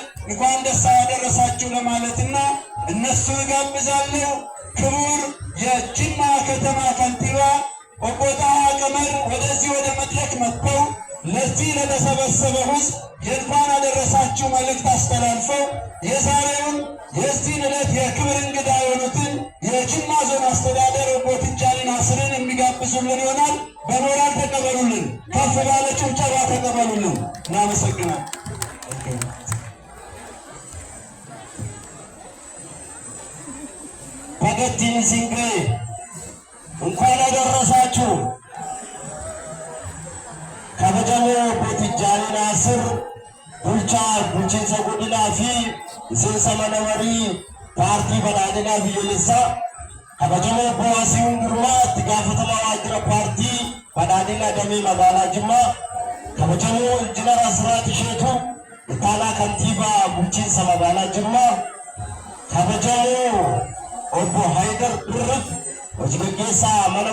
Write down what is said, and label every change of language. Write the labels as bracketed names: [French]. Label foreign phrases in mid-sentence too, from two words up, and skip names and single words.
[Amharic] እንኳን ደስ አደረሳችሁ ለማለትና እነሱን ጋብዛለሁ። ክቡር የጅማ ከተማ ከንቲባ ኦቦ ጣሃ ቀመር ወደዚህ ወደ መድረክ መጥተው ለዚህ ለተሰበሰበ ሕዝብ የእንኳን አደረሳችሁ መልእክት አስተላልፈው የዛሬውን የዚህን ዕለት የክብር እንግዳ የሆኑትን የጅማ ዞን አስተዳደር ኦቦ ትጃኒ ናስርን የሚጋብዙልን ይሆናል። በሞራል ተቀበሉልን፣ ከፍ ባለ ጭብጨባ ተቀበሉልን። እናመሰግናል። [Oromo] በገቲን ሲንጌ [Amharic] እንኳን አደረሳችሁ። [Oromo] ከበጀሞ ኦቦ ትጃኒ ናስር bulchiinsa godinaa fi miseensa mana marii paartii badhaadhinaa biyyoolessaa kabajamoo obbo Waasiihuun Girmaa itti gaafatamaa waajjira paartii badhaadhinaa damee magaalaa Jimmaa, kabajamoo injiinar Asiraat Isheetuu ittaanaa kantiibaa bulchiinsa magaalaa Jimmaa, kabajamoo obbo Haydar Birrif hojii gaggeessaa mana